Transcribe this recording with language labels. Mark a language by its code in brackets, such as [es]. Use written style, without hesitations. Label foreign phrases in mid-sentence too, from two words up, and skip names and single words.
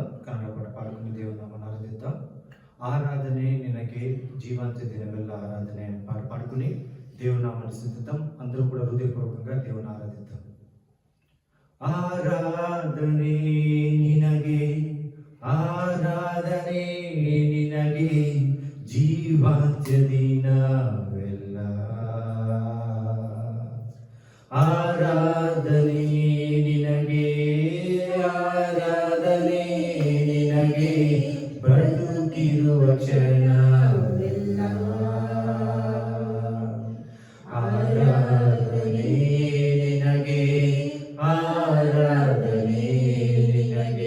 [te] కన్నడ పాట పాడుకుని దేవుని నామమును ఆరాధిద్దాం. [kn] ಆರಾಧನೆ ನಿನಗೆ ಜೀವಾಂತ ದಿನವೆಲ್ಲ ಆರಾಧನೆ [te] అని పాట పాడుకుని దేవుని నామమును స్తుతిద్దాం. అందరూ కూడా హృదయపూర్వకంగా దేవుని ఆరాధిద్దాం. [kn] ಆರಾಧನೆ ನಿನಗೆ ಆರಾಧನೆ ನಿನಗೆ ಜೀವಾಂತ್ಯದಿನ ವೆಲ್ಲ ಆರಾಧನೆ ನಿನಗೆ ಆರಾಧನೆ ನಿನಗೆ ಬದುಕಿರುವ ಕ್ಷಣವೆಲ್ಲ ಆರಾಧನೆ ನಿನಗೆ ಆರಾಧನೆ ನಿನಗೆ